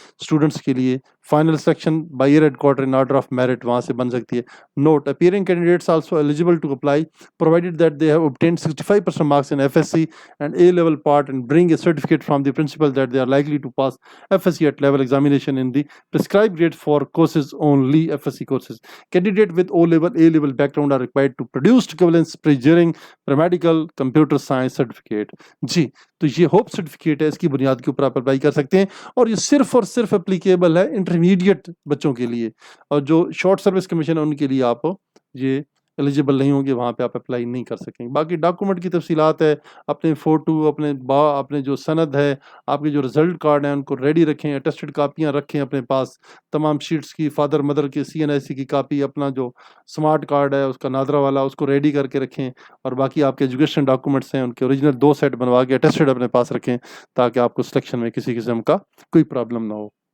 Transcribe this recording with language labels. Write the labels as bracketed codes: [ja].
[ur] Students کے لیے۔ [en] final selection by air headquarter in order of merit [ur] وہاں سے بن سکتی ہے۔ [en] Note: appearing candidates also eligible to apply provided that they have obtained 65% marks in FSC and A-level part and bring a certificate from the principal that they are likely to pass FSC at level examination in the prescribed grade for courses only, FSC courses. Candidate with O-level, A-level background are required to produce equivalence pre-engineering, paramedical, computer science certificate. [ur] جی، تو یہ hope certificate ہے، اس کی بنیاد کے اوپر آپ apply کر سکتے ہیں، اور یہ صرف اور صرف اپلیکیبل ہے انٹرمیڈیٹ بچوں کے لیے، اور جو شارٹ سروس کمیشن ہے ان کے لیے آپ یہ ایلیجبل نہیں ہوں گے، وہاں پہ آپ اپلائی نہیں کر سکیں گے۔ باقی ڈاکومنٹ کی تفصیلات ہے، اپنے فوٹو، اپنے جو سند ہے، آپ کے جو رزلٹ کارڈ ہیں ان کو ریڈی رکھیں، اٹیسٹڈ کاپیاں رکھیں اپنے پاس، تمام شیٹس کی، فادر مدر کے CNIC کی کاپی، اپنا جو سمارٹ کارڈ ہے اس کا نادرا والا، اس کو ریڈی کر کے رکھیں، اور باقی آپ کے ایجوکیشن ڈاکومنٹس ہیں ان کے اوریجنل 2 سیٹ بنوا کے اٹیسٹڈ اپنے پاس رکھیں تاکہ آپ کو سلیکشن میں کسی قسم کا کوئی پرابلم نہ ہو۔